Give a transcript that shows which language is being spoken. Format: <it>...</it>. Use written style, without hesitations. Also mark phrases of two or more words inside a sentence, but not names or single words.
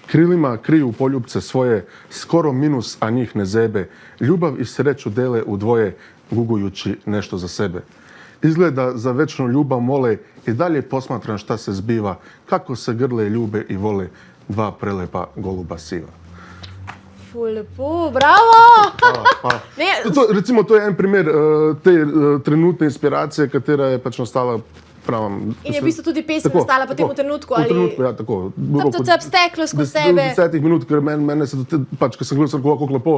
<sr>Krilima kriju poljubce svoje, skoro minus, a njih ne zebe. Ljubav i sreću dele u dvoje, gugujući nešto za sebe. Izgleda za večnu ljubav mole i dalje posmatram šta se zbiva, kako se grle, ljube i vole dva prelepa goluba siva.</sr> <sl>Ful lepo, bravo! Ne, Recimo, to je en primer te trenutne inspiracije, katera je pač nastala pravam. in je v bistvu tudi pesem nastala po tem trenutku, ali... V trenutku, ja, tako. Cap, steklo skozi sebe. 10 minut, ker mene se, pač, ko sem gledal, kako lepo</sl>